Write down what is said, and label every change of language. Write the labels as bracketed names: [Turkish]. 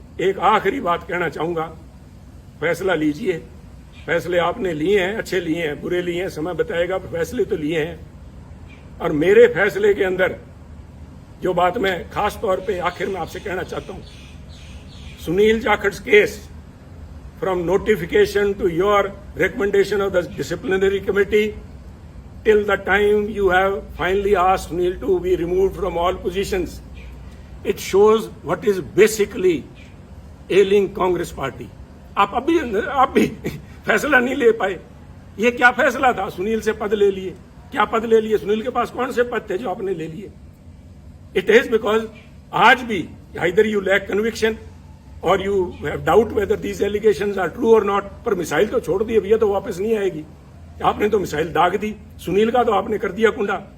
[Hindi] एक आखिरी बात कहना चाहूंगा, फैसला लीजिए। फैसले आपने लिए हैं, अच्छे लिए हैं, बुरे लिए हैं, समय बताएगा, फैसले तो लिए हैं। और मेरे फैसले के अंदर जो बात मैं खास तौर पे आखिर में आपसे कहना चाहता हूं, Sunil Jakhar case [English] from notification to your recommendation of the disciplinary committee till the time you have finally asked Sunil to be removed from all positions. It shows what is basically ailing Congress party. [Hindi] आप भी फैसला नहीं ले पाए। ये क्या फैसला था? सुनील से पद ले लिए। क्या पद ले लिए? सुनील के पास कौन से पद थे जो आपने ले लिए? [English] It is because [Hindi] आज भी [English] either you lack conviction or you have doubt whether these allegations are true or not. [Hindi] पर मिसाइल तो छोड़ दी, अब ये तो वापस नहीं आएगी। आपने तो मिसाइल दाग दी। सुनील का तो आपने कर दिया कुंडा।